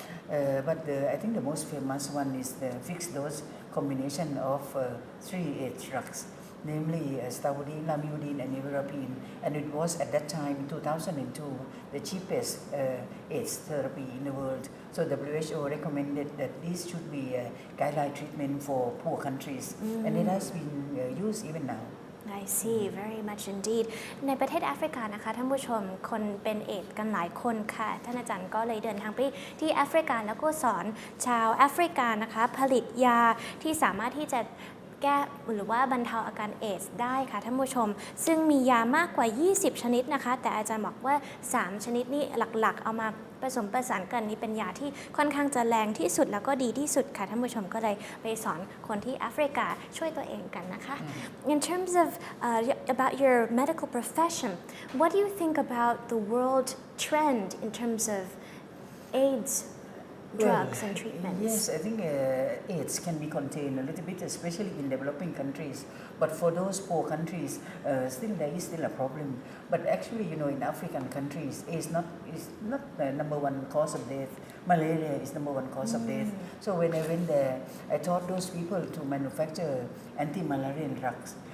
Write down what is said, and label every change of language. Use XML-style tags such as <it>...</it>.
<en>But I think the most famous one is the fixed dose combination of 3 AIDS drugs, namely stavudine, lamivudine, and nevirapine. And it was at that time, in 2002, the cheapest AIDS therapy in the world. So WHO recommended that this should be a guideline treatment for poor countries, and it has been used even now. I see very much indeed</en> <th>ในประเทศแอฟริกานะคะท่านผู้ชมคนเป็นเอดส์กันหลายคนค่ะท่านอาจารย์ก็เลยเดินทางไปที่แอฟริกาแล้วก็สอนชาวแอฟริกานะคะผลิตยาที่สามารถที่จะ แก้หรือว่าบรรเทาอาการเอดส์ได้ค่ะท่านผู้ชมซึ่งมียามากกว่า 20 ชนิดนะคะแต่อาจารย์บอกว่า 3 ชนิดนี้หลักๆเอามาผสมประสานกันนี้เป็นยาที่ค่อนข้างจะแรงที่สุดแล้วก็ดีที่สุดค่ะท่านผู้ชมก็เลยไปสอนคนที่แอฟริกาช่วยตัวเองกันนะคะ</th> <en>In terms of about your medical profession what do you think about the world trend in terms of AIDS drugs and treatments Yes, I think AIDS can be contained a little bit, especially in developing countries. But for those poor countries, still there is still a problem. But actually, you know, in African countries, AIDS is not the number one cause of death. Malaria is number one cause of death. So when I went there, I taught those people to manufacture anti-malarial drugs.</en>